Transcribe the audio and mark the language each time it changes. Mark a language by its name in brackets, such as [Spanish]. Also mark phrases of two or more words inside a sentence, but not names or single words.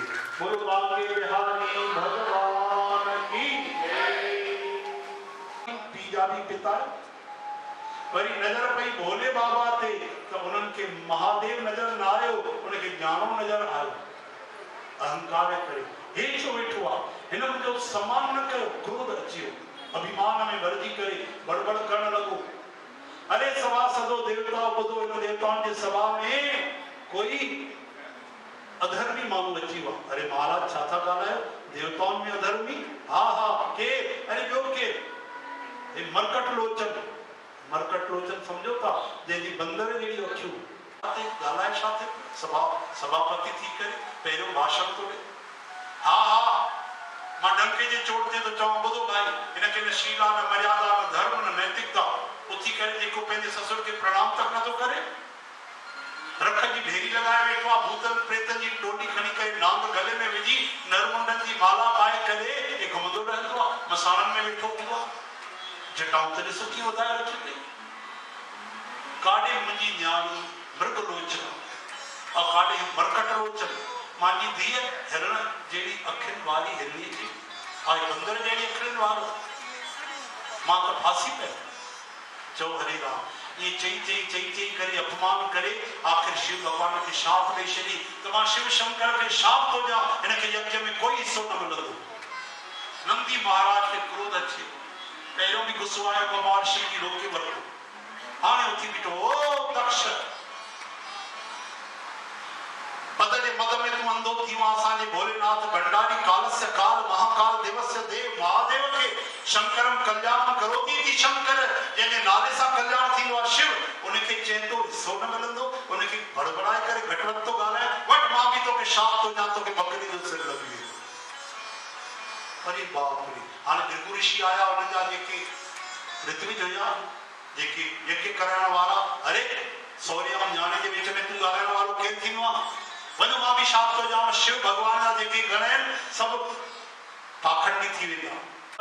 [Hindi] बोलो बांके बिहारी भगवान की [Sindhi] पीजा भी पिता वरी नज़र पई भोले बाबा ते त उन्हनि खे महादेव नज़र न आयो, उनखे ज्ञानो नज़र आयो। अहंकार करे हेठि वेठो आहे, हिन मुंहिंजो सम्मान न कयो, क्रोध अची वियो, अभिमान में भरजी करे बड़बड़ करण लॻो। अरे सवा सदो देवता ॿुधो, हिन देवताउनि जे सभा में कोई अधर्मी माण्हू अची वियो। अरे महाराज छा था ॻाल्हायो, देवताउनि में अधर्मी? हा हा के? अरे ॿियो के? हे मरकट लोचन। मरकट लोचन सम्झो था, जंहिंजी बंदर जहिड़ी अखियूं। ॻाल्हाए छा थियो? सभापति थी करे पहिरियों भाषण थो ॾे। हा हा मां डंके जे चोट ते थो चवां, ॿुधो भाई, हिनखे न शीला न मर्यादा न धर्म न नैतिकता। उथी करे जेको पंहिंजे ससुर खे प्रणाम तक नथो करे, रख जी ढेरी लॻाए वेठो आहे, भूतनि प्रेतनि जी टोडी खणी करे नांग गले में विझी नरमुंडनि जी माला पाए करे हे घुमंदो रहंदो आहे, मसाणनि में वेठो हूंदो आहे। जटाऊं त ॾिसो कीअं वधाए रखियो अथई। काॾे मुंहिंजी न्याणी मृग लोचन और काॾे मरकट लोचन। मांजी धीअ हिरण जहिड़ी अखियुनि वारी हिरणी थी आहे, बंदर जहिड़ी अखियुनि वारो। मां त फासी पियो। चौ हरे राम। ये चई करे अपमान करे आखिर शिव भगवान के शाप दे छॾी त मां शिव शंकर के शाप थो ॾियां, हिनखे यज्ञ में कोई हिस्सो न मिलंदो। नंदी महाराज खे क्रोध अचे, पहिरियों बि गुस्सो आयो, भगवान शिव जी रोके वरितो। हाणे उथी बीठो, ओ दक्ष पद जे मद में तूं अंधो थी वञा। असांजे भोलेनाथ भंडारी [Sanskrit] कालस्य काल महाकाल देवस्य देव महादेव [Sindhi] के [Sanskrit] शंकरम कल्याण करोति [Sindhi] थी शंकर, जंहिंजे नाले सां कल्याण थींदो आहे शिव, उनखे चए थो हिस्सो न मिलंदो। उनखे बड़बड़ाए करे घटवट थो ॻाल्हाए, वटि मां बि तोखे शाप थो ॾियां, तोखे बकरी जो सिर लॻी वियो। अरे बाप रे। हाणे भृगु ऋषि आया, उन्हनि जा जेके ऋत्विज हुया, जेके यज्ञ कराइण वारा, अरे सौरे ऐं न्याणे जे विच में तूं ॻाल्हाइण वारो केरु थींदो आहे? वञो मां बि शाप थो ॾियां। शिव भगवान जा जेके गण आहिनि सभु पाखंडी थी वेंदा।